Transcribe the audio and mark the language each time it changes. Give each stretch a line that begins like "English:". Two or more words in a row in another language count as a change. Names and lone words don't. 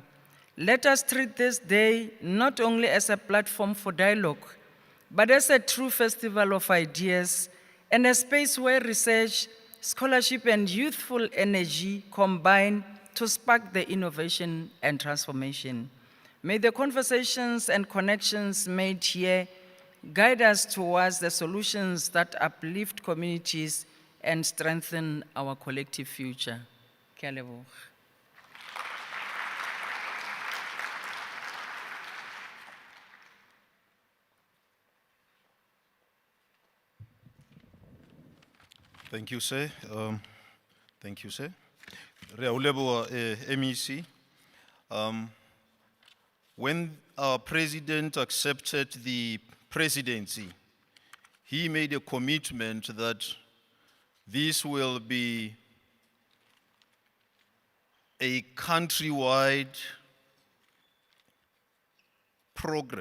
English: Let us treat this day not only as a platform for dialogue, but as a true festival of ideas and a space where research, scholarship, and youthful energy combine to spark the innovation and transformation. May the conversations and connections made here guide us towards the solutions that uplift communities and strengthen our collective future.
Tswana: Ke a leboga.
English: Thank you, sir. Thank you, sir.
Tswana: Re a o leboga, MEC.
English: When our president accepted the presidency, he made a commitment that this will be a countrywide program.